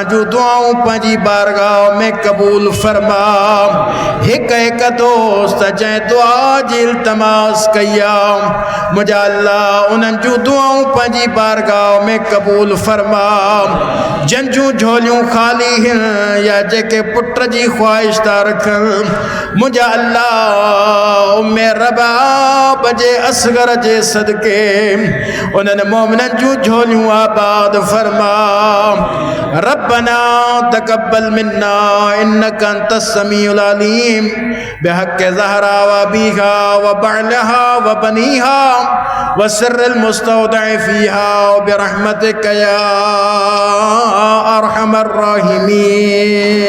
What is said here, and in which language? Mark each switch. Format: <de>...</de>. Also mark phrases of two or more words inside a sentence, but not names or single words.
<sd>जूं दुआऊं पंहिंजी बारगाह में क़बूल फरमा हिक हिक दोस्त जंहिं दुआ जी इल्तमास कया मुझा अल्लाह उन्हनि जूं दुआऊं पंहिंजी बारगाह में क़बूल फरमा जंहिंजूं झोलियूं ख़ाली आहिनि या जेके पुट जी ख़्वाहिश था रखनि मुझा अल्लाह उम्मे रबाब जे असगर जे सदके उन्हनि मोमिननि जूं झोलियूं आबाद फरमा</sd> <ar>ربنا تقبل منا إنك أنت السميع العليم بحق الزهراء وأبيها وبعلها وبنيها والسر المستودع فيها وبرحمتك يا أرحم الراحمين.</ar>